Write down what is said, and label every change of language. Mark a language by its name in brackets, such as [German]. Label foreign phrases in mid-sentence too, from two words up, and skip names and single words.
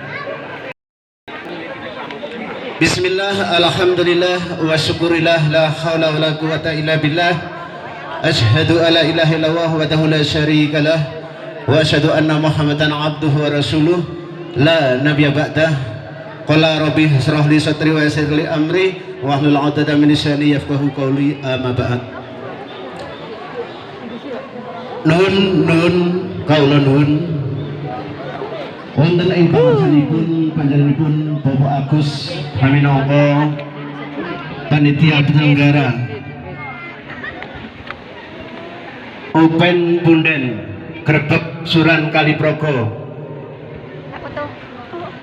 [Arabic] بسم الله، الحمد لله، وشكر الله، لا حول ولا قوة إلا بالله. أشهد أن لا إله إلا الله وحده لا شريك له، وأشهد أن محمدا عبده ورسوله، لا نبي بعده. قال رب اشرح لي صدري ويسر لي أمري واحلل عقدة من لساني يفقهوا قولي، أما بعد. [Javanese] Nun kaula nun wonten ing panjenenganipun Bapak Agus minangka panitia penyelenggara Open Punden Grebeg Suran Kaliprogo.